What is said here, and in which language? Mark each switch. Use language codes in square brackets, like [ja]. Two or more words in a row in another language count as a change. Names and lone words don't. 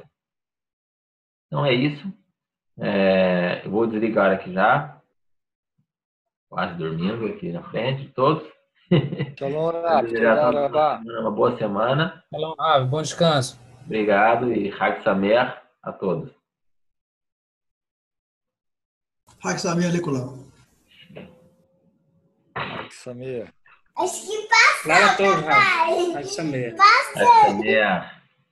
[pt] Então é isso. Eu vou desligar aqui já. Quase dormindo aqui na frente de todos. [he] שלום רב. [pt] Uma boa semana. [he] שלום רב. [pt] Bom descanso. Obrigado e [he] חג שמח [pt] a todos. [he] חג שמח לכולם. Sameach. [pt] Liga todo, [he] רב חג שמח. חג שמח.